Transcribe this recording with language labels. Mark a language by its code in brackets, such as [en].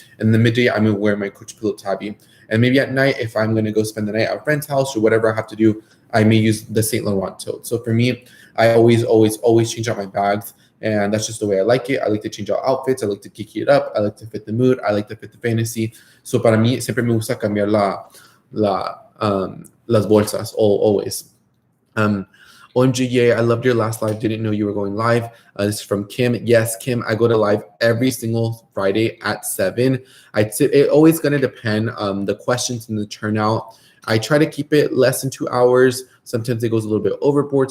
[en] In the midday, I may wear my Coach Pillow tabby. And maybe at night, if I'm going to go spend the night at a friend's house or whatever I have to do, I may use the Saint Laurent tote. So for me, I always change out my bags. And that's just the way I like it. I like to change out outfits. I like to kiki it up. I like to fit the mood. I like to fit the fantasy. [es] So para mí, siempre me gusta cambiar las bolsas, [en] always. OMG, yay, I loved your last live. Didn't know you were going live. This is from Kim. Yes, Kim, I go to live every single Friday at 7. It always going to depend on the questions and the turnout. I try to keep it less than 2 hours. Sometimes it goes a little bit overboard.